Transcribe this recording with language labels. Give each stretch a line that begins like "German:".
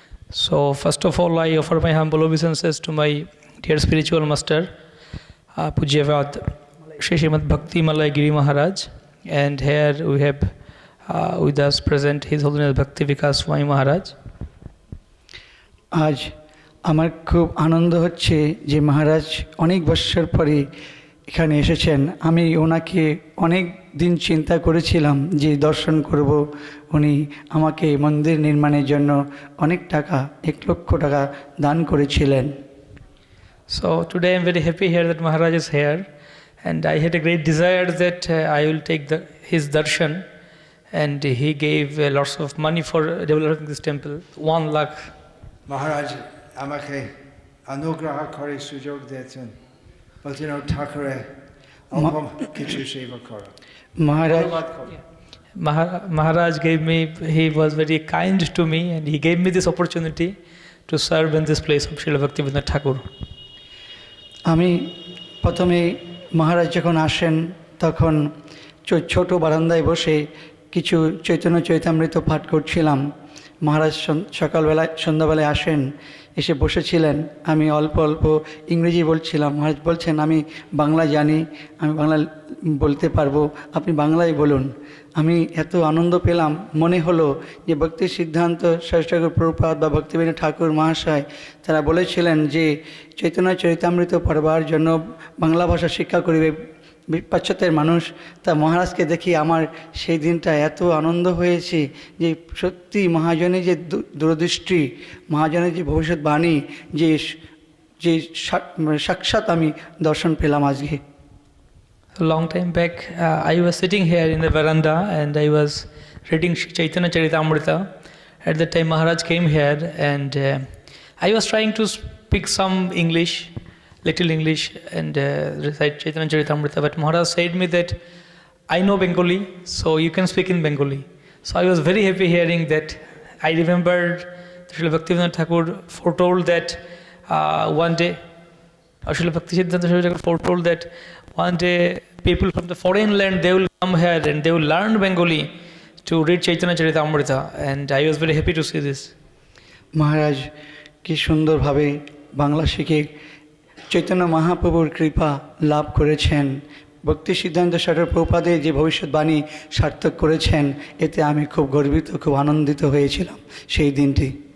English: So first of all, I offer my humble obeisances to my dear spiritual master, Pujyavad Shri Srimad Bhakti Malay Giri Maharaj, and here we have with us present His Holiness Bhakti Vikas Swami Maharaj.
Bangla: আজ আমার খুব আনন্দ হচ্ছে যে মহারাজ অনেক বছর পরে এখানে এসেছেন আমি ওনাকে অনেক দিন চিন্তা করেছিলাম যে দর্শন করব উনি আমাকে মন্দির নির্মাণের জন্য অনেক টাকা 1 লক্ষ টাকা দান করেছিলেন
English: So today I am very happy here that Maharaj is here, and I had a great desire that I will take his darshan, and he gave lots of money for developing this temple, 1 lakh.
Bangla: Maharaj আমাকে অনুগ্রহ করে সুযোগ দিয়েছেন বলছেন ঠাকুরে অল্প কিছু সেবা করো
English: Maharaj gave me, he was very kind to me, and he gave me this opportunity to serve in this place of Srila Bhaktivinoda Thakur.
Bangla: আমি প্রথমে মহারাজ যখন আসেন তখন ছোট বারান্দায় বসে কিছু চৈতন্য চৈতামৃত পাঠ করছিলাম মহারাজ সকালবেলায় সন্ধ্যাবেলায় আসেন এসে বসেছিলেন আমি অল্প অল্প ইংরেজি বলছিলাম মহারাজ বলছেন আমি বাংলা জানি আমি বাংলা বলতে পারবো আপনি বাংলায় বলুন আমি এত আনন্দ পেলাম মনে হলো যে ভক্তি সিদ্ধান্ত শ্রেষ্ঠ প্রভুপাদ বা ভক্তিবিনোদ ঠাকুর মহাশয় তারা বলেছিলেন যে চৈতন্য চরিতামৃত পড়বার জন্য বাংলা ভাষা শিক্ষা করিবে পাশ্চাত্যের মানুষ তা মহারাজকে দেখি আমার সেই দিনটা এত আনন্দ হয়েছে যে সত্যি মহাজনের যে দূরদৃষ্টি মহাজনের যে ভবিষ্যৎবাণী যে যে সাক্ষাৎ আমি দর্শন পেলাম আজকে
English: A long time back, I was sitting here in the veranda and I was reading Chaitanya Charitamrita. At that time Maharaj came here and I was trying to speak some English little English and recite Chaitanya Charitamrita. But Maharaj said me that I know Bengali, so you can speak in Bengali. So I was very happy hearing that. I remembered Srila Bhaktivinoda Thakur foretold that one day, Srila Bhaktisiddhanta Saraswati Thakur foretold that one day people from the foreign land, they will come here and they will learn Bengali to read Chaitanya Charitamrita. And I was very happy to see this.
Bangla: মহারাজ কি সুন্দরভাবে বাংলা শিখে চৈতন্য মহাপ্রভুর কৃপা লাভ করেছেন, ভক্তি সিদ্ধান্ত সরস্বতী প্রভুপাদের যে ভবিষ্যৎবাণী সার্থক করেছেন, এতে আমি খুব গর্বিত, খুব আনন্দিত হয়েছিলাম সেই দিনটি।